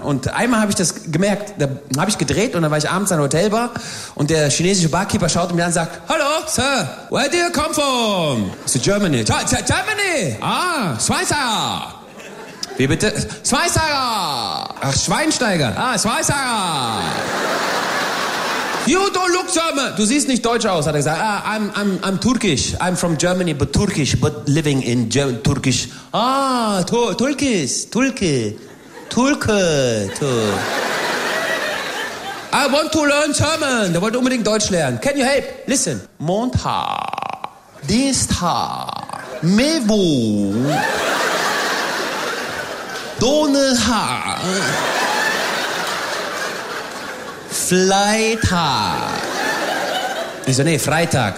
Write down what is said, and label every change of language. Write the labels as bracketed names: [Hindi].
[German] Und einmal habe ich das gemerkt, da habe ich gedreht und dann war ich abends an der Hotelbar und der chinesische Barkeeper schaut mich an und sagt, Hallo, [English] Sir, where do you come from? [German] So, [English] Germany. Germany! [German] Ah, Schweizer! Wie bitte? Schweinsteiger! Ach, Schweinsteiger! Ah, Schweinsteiger! [English] You don't look German! [German] Du siehst nicht deutsch aus, hat er gesagt. [English] Ah, I'm Turkish. I'm from Germany, but Turkish, but living in German, Turkish. Ah, Turkish. I want to learn German. [German] Der wollte unbedingt Deutsch lernen. [English] Can you help? Listen. [German] Montag. Dienstag. Mevo. Donnerstag, Freitag. Ich so, nee, Freitag.